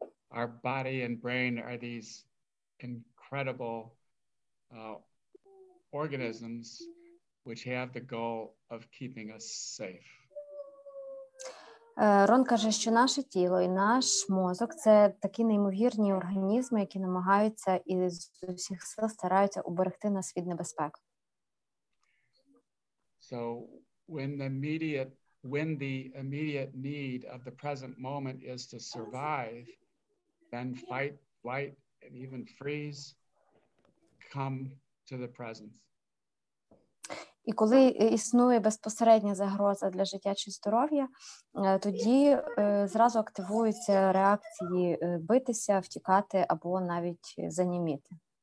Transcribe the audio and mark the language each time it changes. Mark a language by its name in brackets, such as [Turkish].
[English] Our body and brain are these incredible organisms which have the goal of keeping us safe. [Ukrainian] Рон каже, що наше тіло і наш мозок – це такі неймовірні організми, які намагаються і з усіх сил стараються уберегти нас від небезпек. [English] So when the immediate need of the present moment is to survive, then fight, flight, and even freeze come to the present. [Ukrainian] І коли існує безпосередня загроза для життя чи здоров'я, тоді зразу активуються реакції битися, втікати або навіть заніміти.